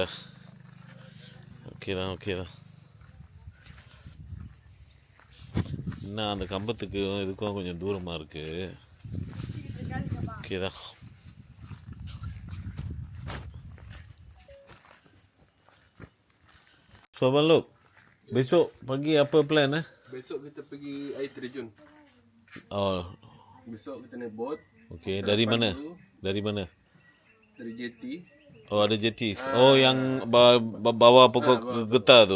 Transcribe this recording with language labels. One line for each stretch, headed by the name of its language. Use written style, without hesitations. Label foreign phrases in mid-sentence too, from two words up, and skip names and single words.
Tamil: ஓகே தான். இன்னும் அந்த கம்பத்துக்கு இதுக்கும் கொஞ்சம் தூரமாக இருக்குது. ஓகே தான்.
Malay: So Abang Lop, besok pagi apa plan Besok kita pergi air terjun. Oh, Besok kita naik bot okey. Dari mana? Dari mana? dari jeti. Oh, ada jeti. Oh, yang bawa pokok getah tu.